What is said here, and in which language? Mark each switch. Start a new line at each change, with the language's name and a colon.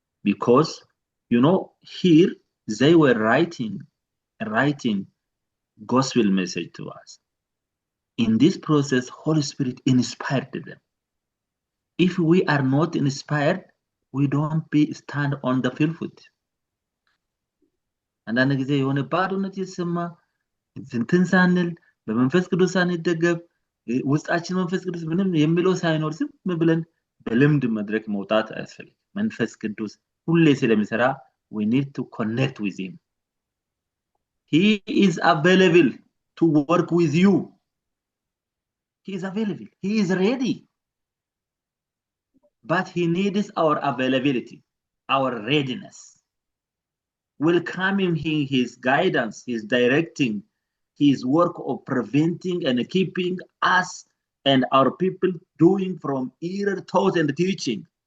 English: Because, here they were writing gospel message to us. In this process, Holy Spirit inspired them. If we are not inspired, we don't stand on the field foot.
Amharic: አንዳንድ ጊዜ የሆነ ባዶነት ይሰማ እንትን ሳንል በመንፈስ ቅዱስ ሳንደገፍ ውስጣችን መንፈስ ቅዱስ ምንም የሚለው ሳይኖር ዝም ብለን በልምድ መድረክ መውጣት አያስፈልግም። መንፈስ ቅዱስ ሁሌ ስለሚሰራ
English: we need to connect with him. He is available to work with you. He is available. He is ready. But he needs our availability, our readiness. Welcoming his guidance, his directing, his work of preventing and keeping us and our people doing from error thought and teaching.